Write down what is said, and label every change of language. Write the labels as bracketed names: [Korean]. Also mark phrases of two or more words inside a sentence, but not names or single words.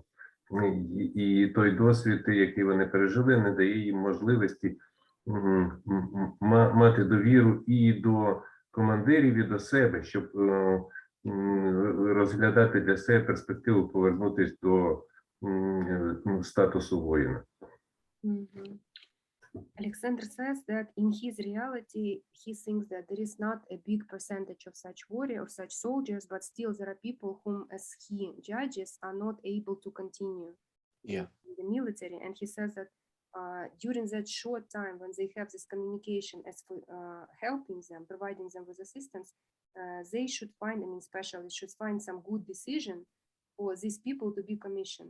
[Ukrainian] І той досвід, який вони пережили, не дає їм можливості мати довіру і до командирів, і до себе, щоб розглядати для себе перспективу повернутися до статусу воїна. [English] Alexander says that in his reality, he thinks that there is not a big percentage of such warriors, of such soldiers, but still there are people whom, as he judges, are not able to continue in the military. And he says that during that short time when they have this communication as for helping them, providing them with assistance, they should find, I mean, specialists should find some good decision for these people to be commissioned.